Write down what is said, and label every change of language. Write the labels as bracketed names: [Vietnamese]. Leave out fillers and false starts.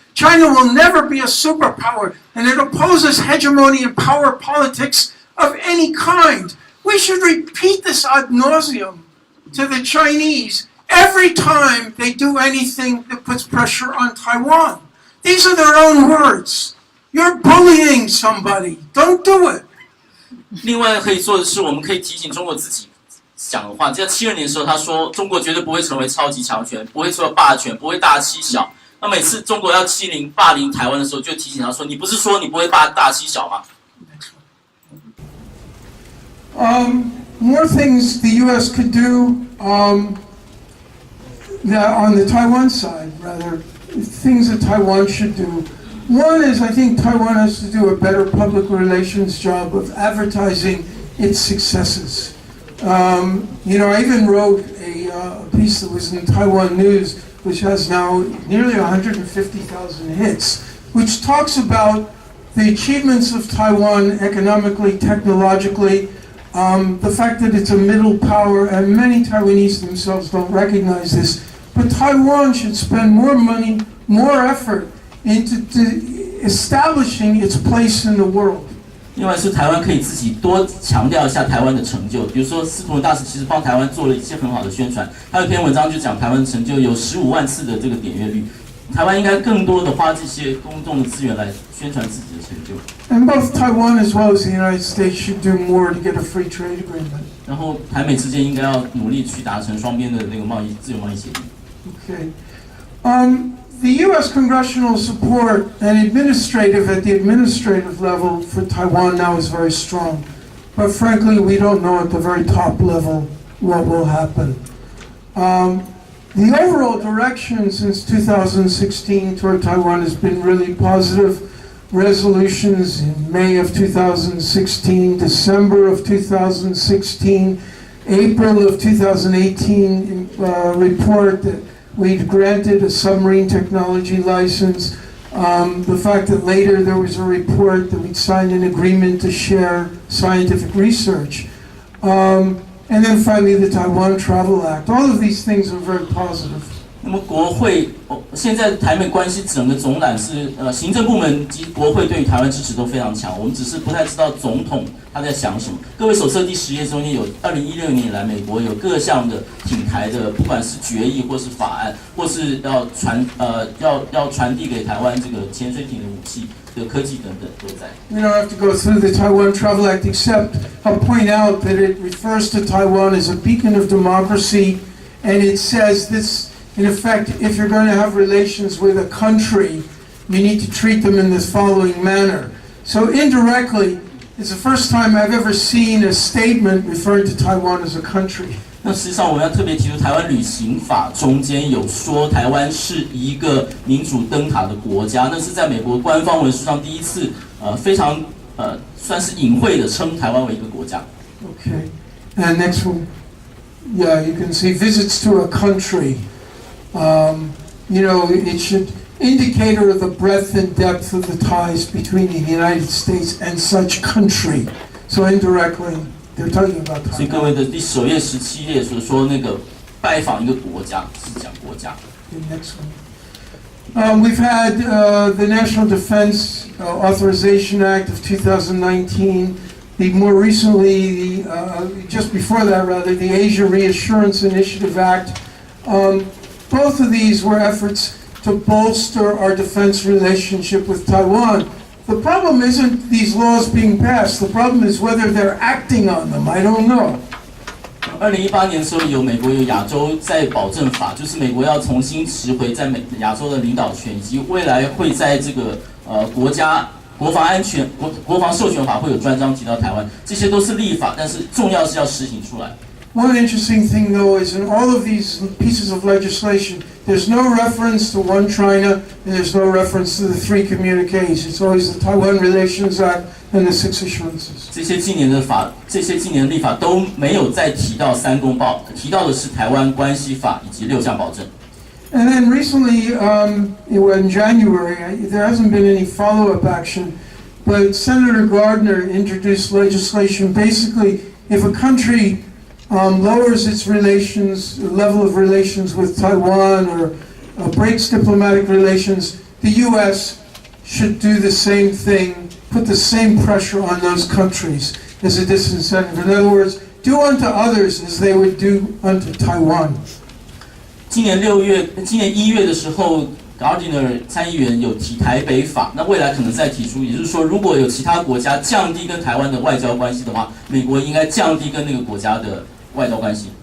[English] China will never be a superpower, and it opposes hegemony and power politics of any kind. We should repeat this ad nauseum to the Chinese every time they do anything that puts pressure on Taiwan. These are their own words. You're bullying somebody. Don't do it. [Chinese] 另外可以做的是，我们可以提醒中国自己讲的话，在72年的时候，他说中国绝对不会成为超级强权，不会成为霸权，不会大欺小。那每次中国要霸凌台湾的时候，就提醒他说：“你不是说你不会大欺小吗？” [English] More things the U.S. could do on the Taiwan side, rather, things that Taiwan should do. One is, I think Taiwan has to do a better public relations job of advertising its successes. I even wrote a piece that was in Taiwan News, which has now nearly 150,000 hits, which talks about the achievements of Taiwan economically, technologically, the fact that it's a middle power, and many Taiwanese themselves don't recognize this, but Taiwan should spend more money, more effort into establishing its place in the world. [Chinese] 另外是台湾可以自己多强调一下台湾的成就，比如说司徒文大使其实帮台湾做了一些很好的宣传，他有一篇文章就讲台湾的成就有15万次的这个点阅率，台湾应该更多的花这些公众的资源来宣传自己的成就。 [English] And both Taiwan as well as the United States should do more to get a free trade agreement. [Chinese] 然后台美之间应该要努力去达成双边的那个自由贸易协定。 [English] Okay. The U.S. congressional support and at the administrative level for Taiwan now is very strong. But frankly, we don't know at the very top level what will happen. The overall direction since 2016 toward Taiwan has been really positive. Resolutions in May of 2016, December of 2016, April of 2018 report that we'd granted a submarine technology license. The fact that later there was a report that we'd signed an agreement to share scientific research. And then finally the Taiwan Travel Act. All of these things are very positive. [Chinese] 那么国会现在台美关系整个总览是行政部门及国会对于台湾支持都非常强，我们只是不太知道总统他在想什么。各位手册第10页中间有2016年以来美国有各项的挺台的，不管是决议或是法案，或是要传递给台湾这个潜水艇的武器的科技等等都在。 [English] We don't have to go through the Taiwan Travel Act except I'll point out that it refers to Taiwan as a beacon of democracy, and it says this. In effect, if you're going to have relations with a country, you need to treat them in this following manner. So indirectly, it's the first time I've ever seen a statement referring to Taiwan as a country. [Chinese] 那实际上我们要特别提出，台湾旅行法中间有说台湾是一个民主灯塔的国家，那是在美国官方文书上第一次非常算是隐晦的称台湾为一个国家。 [English] Okay, and next one, yeah, you can see visits to a country. It should indicator of the breadth and depth of the ties between the United States and such country. So indirectly, they're talking about Taiwan. [Chinese] 所以各位的第9页17页所说那个拜访一个国家是讲国家。 [English] The next one. We've had the National Defense Authorization Act of 2019. More recently, just before that rather, the Asia Reassurance Initiative Act. Both of these were efforts to bolster our defense relationship with Taiwan. The problem isn't these laws being passed. The problem is whether they're acting on them. I don't know. [Chinese] 2018年的时候，美国有亚洲再保证法，就是美国要重新拾回在亚洲的领导权，以及未来会在这个国防安全、国防授权法会有专章提到台湾，这些都是立法，但是重要是要实行出来。 [English] One interesting thing, though, is in all of these pieces of legislation, there's no reference to One China, and there's no reference to the 3 communiques. It's always the Taiwan Relations Act and the 6 assurances. [Chinese] 这些近年的立法都没有再提到3公报，提到的是台湾关系法以及6项保证。 [English] And then recently, in January, there hasn't been any follow-up action, but Senator Gardner introduced legislation. Basically, if a country lowers its level of relations with Taiwan or breaks diplomatic relations, the U.S. should do the same thing, put the same pressure on those countries as a disincentive. In other words, do unto others as they would do unto Taiwan. [Chinese] 今年1月的时候 ，Gardner 参议员有提台北法，那未来可能再提出，也就是说，如果有其他国家降低跟台湾的外交关系的话，美国应该降低跟那个国家的外交关系。